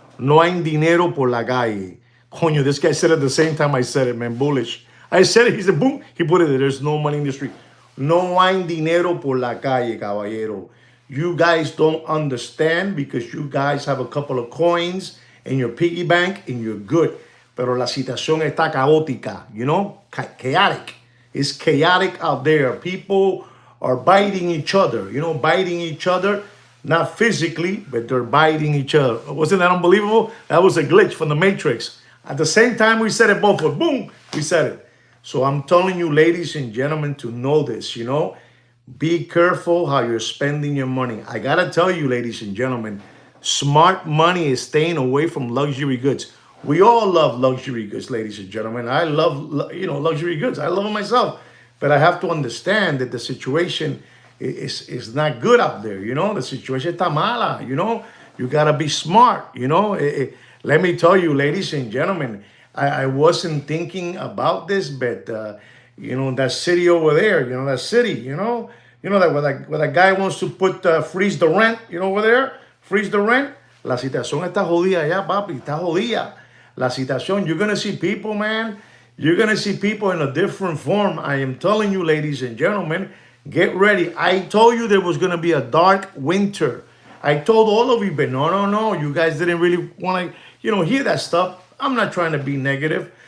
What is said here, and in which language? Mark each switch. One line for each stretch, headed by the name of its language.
Spanish: No hay dinero por la calle.
English: Coño, this guy said it at the same time I said it, man, bullish. I said it, he said, boom, he put it there. There's no money in the street.
Spanish: No hay dinero por la calle, caballero.
English: You guys don't understand because you guys have a couple of coins in your piggy bank and you're good.
Spanish: Pero la situación está caótica,
English: chaotic. It's chaotic out there. People are biting each other, biting each other, not physically, but they're biting each other. Wasn't that unbelievable? That was a glitch from the Matrix. At the same time, we said it both, but boom, we said it. So I'm telling you, ladies and gentlemen, to know this, be careful how you're spending your money. I got to tell you, ladies and gentlemen, smart money is staying away from luxury goods. We all love luxury goods, ladies and gentlemen. I love, luxury goods. I love them myself. But I have to understand that the situation is not good out there, The situation
Spanish: está mala,
English: You got to be smart, Let me tell you, ladies and gentlemen, I wasn't thinking about this, but, that city over there, that city, that where that guy wants to freeze the rent, over there, freeze the rent.
Spanish: La situación está jodida ya, papi, está jodida. La situación,
English: you're going to see people, man. You're going to see people in a different form. I am telling you, ladies and gentlemen, get ready. I told you there was going to be a dark winter. I told all of you, but no. You guys didn't really want to, hear that stuff. I'm not trying to be negative.